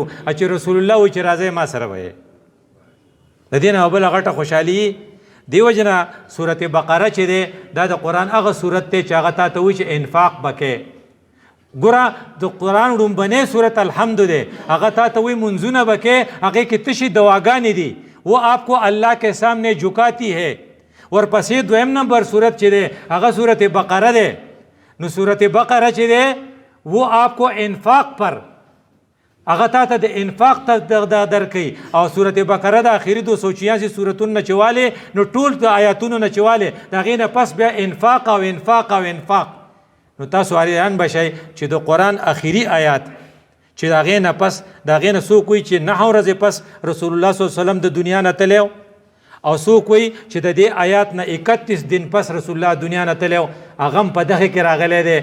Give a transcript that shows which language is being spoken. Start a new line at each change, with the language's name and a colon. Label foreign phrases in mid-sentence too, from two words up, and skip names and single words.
Pashto: چې رسول الله وایي چې راځئ ما سره به د دې نه بله غټه خوشحالي. دې وجې نه سورت بقره چې دی دا د قرآن هغه سورت دی چې هغه تا ته وایي چې انفاق به کوې. ګوره د قرآن ړومبنی سورت الحمد دی هغه تا ته وایي منځونه به کوې هغې کې تشې دواګانې دي
Urdu: وہ آپ کو اللہ کے سامنے جھکاتی ہے.
Pashto: ورپسې دویم نمبر صورت چې دی هغه صورت بقره دی. نو صورت بقره چې دی
Urdu: وہ آپ کو انفاق پر
Pashto: هغه تا ته د انفاق درکوي. او صورت بقره د آخري 286 صورتونو نه چې والې نو ټول د آیاتونو نه چې والې د هغې نه پس بیا انفاق او انفاق او انفاق. نو تاسو حیران بشئ چې د قرآن آخري آیات چې د هغې نه پس د هغې نه څوک وایي چې 9 ورځې پس رسول الله صلی الله علیه وسلم د دنیا نه تللی او څوک وایي چې د دې آیات نه 31 دن پس رسول الله دنیا نه تللی هغه هم په دغه کې راغلی دی.